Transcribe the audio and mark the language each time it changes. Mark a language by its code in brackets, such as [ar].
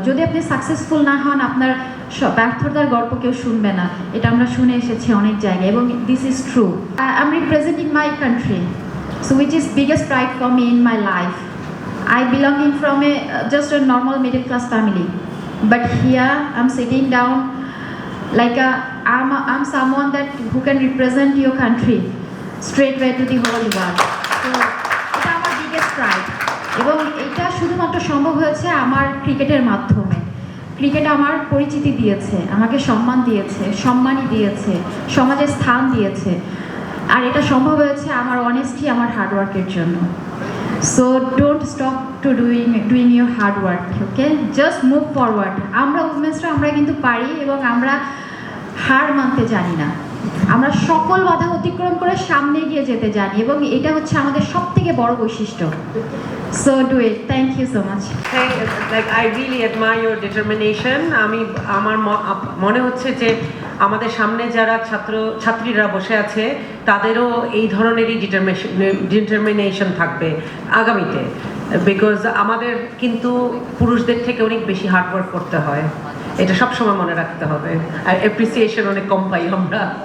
[bn] যদি আপনি সাকসেসফুল না হন, আপনার ব্যর্থতার গল্প কেউ শুনবে না, এটা আমরা শুনে এসেছি অনেক জায়গায়, এবং [en] This is true. I am representing my country, so which is biggest pride for me in my life. I belonging from just a normal middle class family, but here I'm sitting down like I'm someone that who can represent your country straightway to the whole world. [bn] So এটা আমার [en] biggest pride, [bn] এবং এটা শুধুমাত্র সম্ভব হয়েছে আমার ক্রিকেটের মাধ্যমে। ক্রিকেট আমার পরিচিতি দিয়েছে, আমাকে সম্মান দিয়েছে, সম্মানই দিয়েছে, সমাজে স্থান দিয়েছে, আর এটা সম্ভব হয়েছে আমার অনেস্টি, আমার হার্ডওয়ার্কের জন্য। [en] So don't stop to doing your hard work, okay? Just move forward. [bn] আমরা উইমেন্সরা আমরা কিন্তু পারি, এবং আমরা হার মানতে জানি না, আমরা সকল বাধা অতিক্রম করে সামনে এগিয়ে যেতে জানি, এবং এটা হচ্ছে আমাদের সবথেকে বড় বৈশিষ্ট্য। [en] So do it. Thank you so much. Like I really admire your determination. [bn] আমার মনে হচ্ছে যে আমাদের সামনে যারা ছাত্রীরা বসে আছে তাদেরও এই ধরনেরই ডিটারমিনেশন থাকবে আগামীতে, বিকজ আমাদের কিন্তু পুরুষদের থেকে অনেক বেশি হার্ডওয়ার্ক করতে হয়। এটা সবসময় মনে রাখতে হবে, আর অ্যাপ্রিসিয়েশন অনেক কম পাই আমরা।